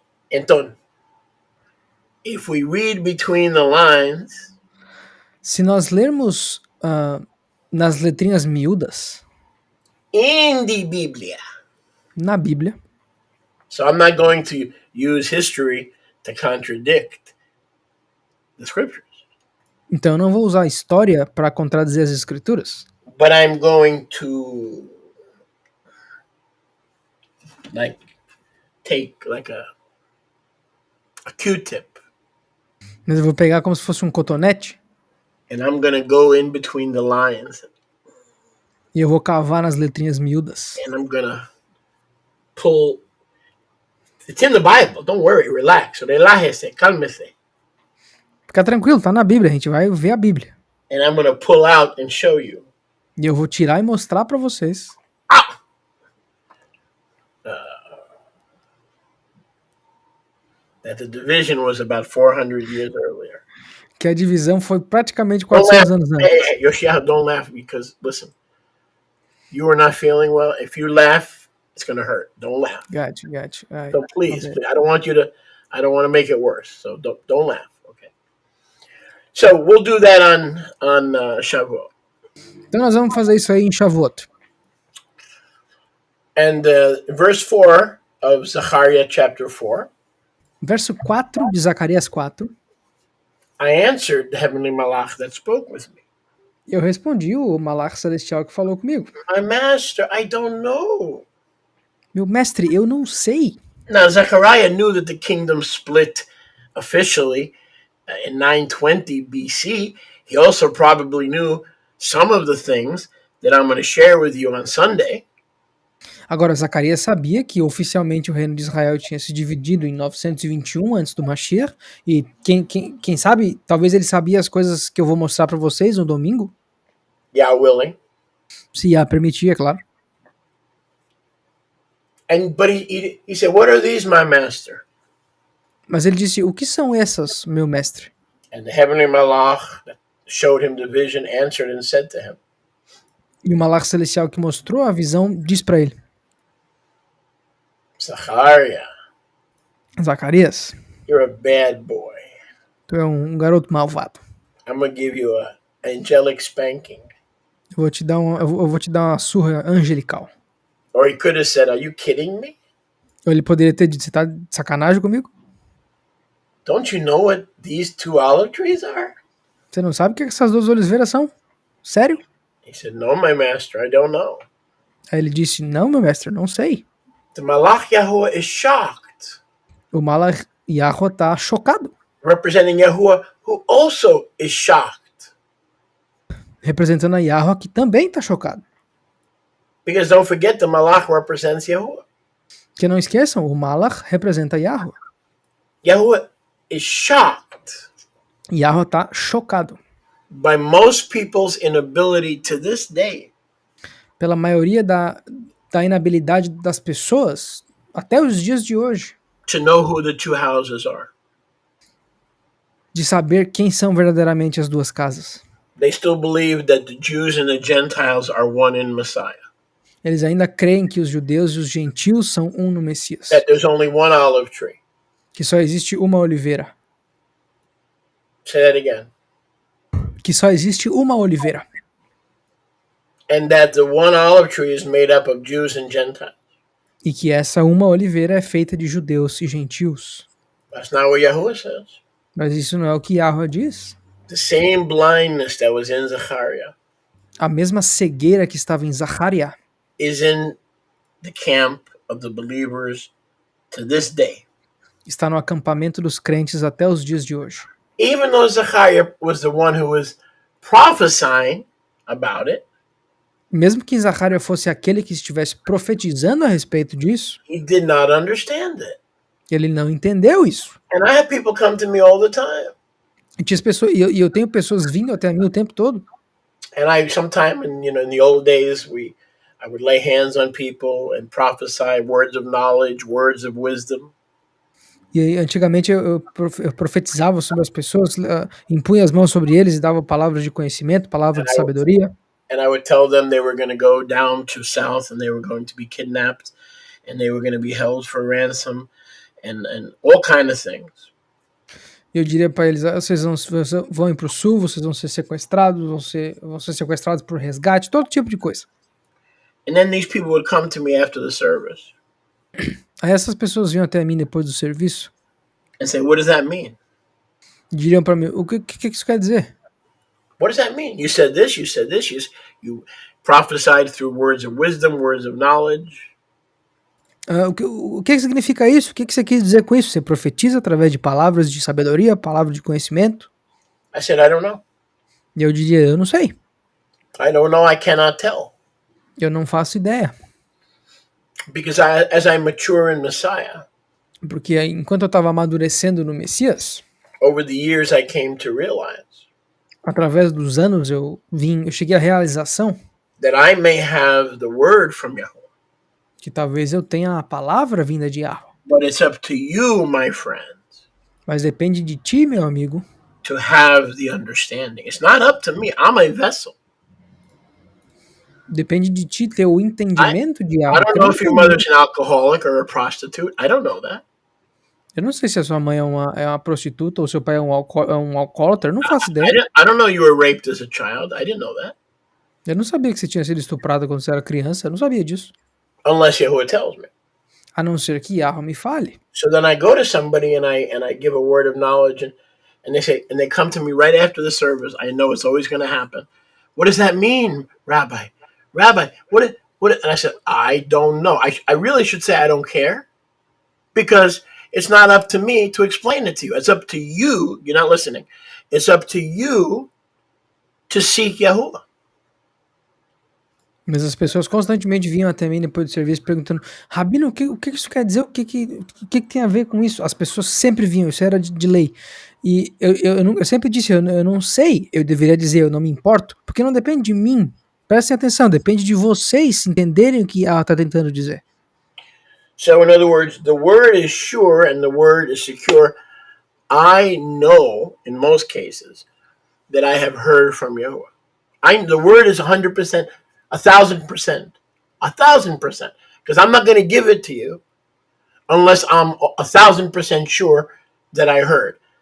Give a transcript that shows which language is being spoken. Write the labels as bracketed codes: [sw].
[pt] Então, [en] if we read between the lines, [pt] se nós lermos nas letrinhas miúdas [en] in the Biblia, [pt] na Bíblia, [en] so I'm not going to use history to contradict the scriptures, [pt] então eu não vou usar a história para contradizer as escrituras, [en] but I'm going to take like a Q-tip, [pt] mas eu vou pegar como se fosse um cotonete [en] and I'm going to go in between the lines, [pt] e eu vou cavar nas letrinhas miúdas. [en] and I'm going to pull. It's in the Bible. Don't worry. Relax. [es] Relájese. Cálmese. [pt] Fica tranquilo, tá na Bíblia, a gente vai ver a Bíblia. [en] And I'm going to pull out and show you. [pt] E eu vou tirar e mostrar para vocês [en] That the division was about 400 years earlier. [pt] que a divisão foi praticamente [en] Don't [pt] 400 [en] laugh. [pt] anos antes. [en] Hey, Yoshiha, don't laugh because, listen, you are not feeling well. If you laugh, it's going to hurt. Don't laugh. Got you. So please, okay. I don't want to make it worse. So don't laugh. Okay. So we'll do that on Shavuot. [pt] Então nós vamos fazer isso aí em Shavuot. [en] And verse 4 of Zechariah chapter 4, [pt] Verso 4 de Zacarias 4. [en] I answered the heavenly malach that spoke with me. [pt] Eu respondi o malach celestial que falou comigo. [en] My master, I don't know. [pt] Meu mestre, eu não sei. [en] Now, Zechariah knew that the kingdom split officially in 920 BC. He also probably knew some of the things that I'm going to share with you on Sunday. [pt] Agora, Zacarias sabia que oficialmente o reino de Israel tinha se dividido em 921 antes do Mashiach, e quem sabe, talvez ele sabia as coisas que eu vou mostrar para vocês no domingo, [en] Yeah, willing. [pt] se a permitir, é claro. [en] But he said, "What are these, my master?" [pt] Mas ele disse, o que são essas, meu mestre? [en] And the heavenly malach that showed him the vision answered and said to him, [pt] E o malach celestial que mostrou a visão diz para ele, [en] Zechariah, [pt] Zacarias, [en] you're a bad boy. [pt] tu é um garoto malvado. [en] I'm going to give you a angelic spanking. [pt] Eu vou te dar uma surra angelical. [en] Or he could have said, are you kidding me? [pt] Ou ele poderia ter dito, você tá de sacanagem comigo? [en] Don't you know what these two olive trees are? [pt] Você não sabe o que essas duas oliveiras são? Sério? [en] He said, no, my master, I don't know. [pt] Aí ele disse, não, meu mestre, não sei. [en] The Malach Yahuwah is shocked, [pt] O malach Yahweh tá chocado, [en] representing Yahuwah, who also is shocked. [pt] representando a Yahweh que também tá chocado. [en] Because don't forget, the Malach represents Yahuwah. [pt] Que não esqueçam, o malach representa Yahweh. [en] Yahuwah is shocked [pt] Yahweh tá chocado [en] by most people's inability to this day [pt] pela maioria da inabilidade das pessoas até os dias de hoje [en] to know who the two houses are. [pt] de saber quem são verdadeiramente as duas casas. [en] They still believe that the Jews and the Gentiles are one in Messiah. [pt] Eles ainda creem que os judeus e os gentios são um no Messias. [en] That there's only one olive tree. [pt] Que só existe uma oliveira. [en] Say that again. [pt] Que só existe uma oliveira. [en] And that the one olive tree is made up of Jews and Gentiles. [pt] E que essa uma oliveira é feita de judeus e gentios. [en] That's not what Yahuwah says. [pt] Mas isso não é o que Yahweh diz. [en] The same blindness that was in Zechariah [pt] A mesma cegueira que estava em Zacariah [en] is in the camp of the believers to this day. [pt] está no acampamento dos crentes até os dias de hoje. [en] Even though Zechariah was the one who was prophesying about it, [pt] Mesmo que Zacarias fosse aquele que estivesse profetizando a respeito disso, [en] he did not understand it. [pt] ele não entendeu isso. [en] And I have people come to me all the time. [pt] E tinha pessoas, e eu tenho pessoas vindo até mim o tempo todo. [en] And I sometime in the old days I would lay hands on people and prophesy words of knowledge, words of wisdom. [pt] E aí, antigamente eu profetizava sobre as pessoas, impunha as mãos sobre eles e dava palavras de conhecimento, palavras de sabedoria. [en] And I would tell them they were going to go down to south and they were going to be kidnapped and they were going to be held for ransom and all kind of things. [pt] Eu diria para eles, vocês vão ir para o sul, vocês vão ser sequestrados, vão ser sequestrados por resgate, todo tipo de coisa. [en] And then these people would come to me after the service. [pt] Aí essas pessoas vinham até mim depois do serviço [en] and say, what does that mean? [pt] e diriam para mim, o que isso quer dizer? [en] What does that mean? You said this, you prophesied through words of wisdom, words of knowledge. [pt] O que significa isso? O que você quis dizer com isso? Você profetiza através de palavras de sabedoria, palavras de conhecimento? [en] I said, I don't know. [pt] E eu diria, eu não sei. [en] I don't know, I cannot tell. [pt] Eu não faço ideia. [en] Because as I mature in Messiah, [pt] Porque enquanto eu estava amadurecendo no Messias, [en] over the years I came to realize [pt] através dos anos eu cheguei à realização [en] that I may have the word from Yahweh. [pt] Que talvez eu tenha a palavra vinda de Yahweh. [en] But it's up to you, my friends. [pt] Mas depende de ti, meu amigo, [en] to have the understanding. It's not up to me. I'm a vessel. [pt] Depende de ti ter o entendimento de Yahweh. [en] I don't know if your mother's an alcoholic or a prostitute. I don't know that. [pt] Eu não sei se a sua mãe é uma prostituta ou seu pai é um alcoólatra. Eu não faço ideia. [en] I don't know you were raped as a child. I didn't know that. [pt] Eu não sabia que você tinha sido estuprada quando você era criança. Eu não sabia disso. [en] Unless Yahuwah tells me. [pt] A não ser que Yahweh me fale. [en] So then I go to somebody and I give a word of knowledge and they come to me right after the service. I know it's always going to happen. What does that mean, Rabbi? Rabbi, what? And I said, I don't know. I really should say I don't care, because it's not up to me to explain it to you. It's up to you. You're not listening. It's up to you to seek Yahuwah. [pt] Mas as pessoas constantemente vinham até mim depois do serviço perguntando, Rabino, o que isso quer dizer? O que tem a ver com isso? As pessoas sempre vinham, isso era de lei. E eu sempre disse, eu não sei, eu deveria dizer, eu não me importo, porque não depende de mim. Prestem atenção, depende de vocês entenderem o que ela está tentando dizer. [en] So in other words, the word is sure and the word is secure. I know, in most cases, that I have heard from Yahuwah. The word is 100%, 1,000%, 1,000%. Because I'm not going to give it to you unless I'm 1,000% sure that I heard.